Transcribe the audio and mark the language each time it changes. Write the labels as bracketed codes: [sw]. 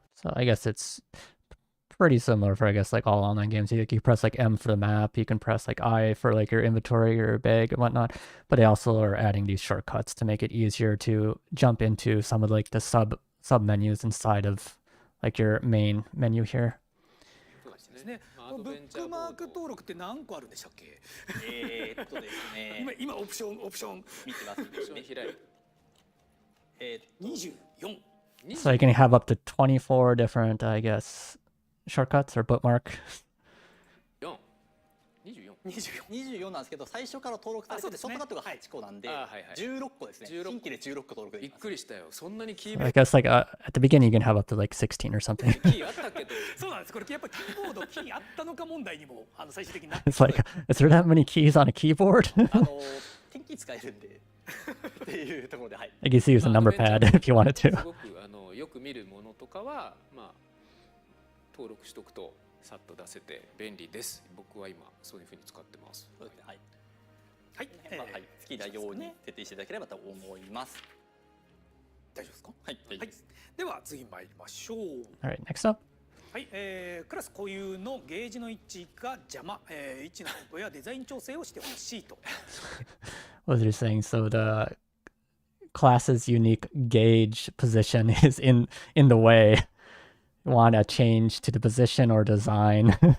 [en] So I guess it's pretty similar for I guess like all online games. You press like M for the map, you can press like I for like your inventory or your bag and whatnot. But they also are adding these shortcuts to make it easier to jump into some of like the sub menus inside of like your main menu here. [ja] そうですね。ブックマーク登録って何個あるんでしたっけ？ですね。今オプション見てますね。 24。 [en] So you can have up to 24 different, I guess, shortcuts or bookmark. [ja] 24なんですけど、最初から登録されててショートカットが8個なんで16個ですね。新規で16個登録できます。びっくりしたよ。そんなにキーボード [en] I guess like at the beginning you can have up to like 16 or something. [ja] キーあったっけど。そうなんです。これやっぱりキーボードキーあったのか問題にも最終的になって。 [en] It's like, is there that many keys on a keyboard? [ja] 点キー使えるんでっていうところで、はい。 [en] I guess you use a number pad if you wanted to. [ja] すごくよく見るものとかはまあ登録しとくとさっと出せて便利です。僕は今そういう風に使ってます。そうですね。はい。はい。まあ、はい。好きなように設定していただければと思います。大丈夫ですか？はい。大丈夫です。では次参りましょう。 [en] All right, next up. [ja] はい、クラス固有のゲージの位置が邪魔、位置の変更やデザイン調整をしてほしいと。 [en] What was you saying? So the class's unique gauge position is in the way. You want to change to the position or design.